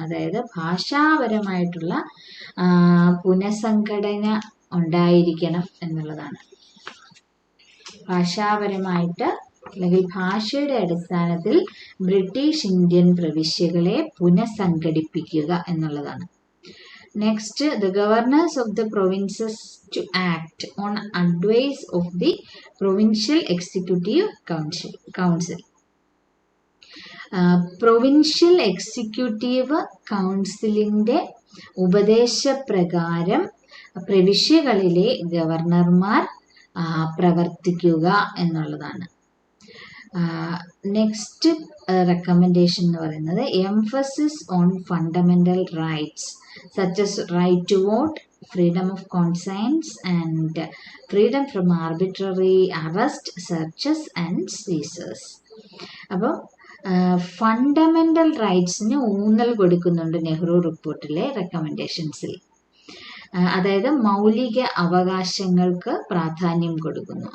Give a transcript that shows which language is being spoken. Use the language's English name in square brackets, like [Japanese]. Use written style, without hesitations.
[Malayalam] അതായത് ഭാഷാപരമായിട്ടുള്ള പുനഃസംഘടന ഉണ്ടായിരിക്കണം എന്നുള്ളതാണ്. ഭാഷാപരമായിട്ട് അല്ലെങ്കിൽ ഭാഷയുടെ അടിസ്ഥാനത്തിൽ ബ്രിട്ടീഷ് ഇന്ത്യൻ പ്രവിശ്യകളെ പുനഃസംഘടിപ്പിക്കുക എന്നുള്ളതാണ്. [English] Next, the governors of the provinces to act on advice of the provincial executive council. [Malayalam] Provincial executive കൗൺസിലിൻ്റെ ഉപദേശപ്രകാരം പ്രവിശ്യകളിലെ ഗവർണർമാർ പ്രവർത്തിക്കുക എന്നുള്ളതാണ്. [English] next recommendation [Malayalam] എന്ന് പറയുന്നത് [English] Emphasis on fundamental rights such as right to vote, freedom of conscience and freedom from arbitrary arrest, searches and seizures. [Malayalam] അപ്പോൾ fundamental റൈറ്റ്സിന് ഊന്നൽ കൊടുക്കുന്നുണ്ട് നെഹ്റു റിപ്പോർട്ടിലെ റെക്കമെൻഡേഷൻസിൽ. അതായത് മൗലിക അവകാശങ്ങൾക്ക് പ്രാധാന്യം കൊടുക്കുന്നു.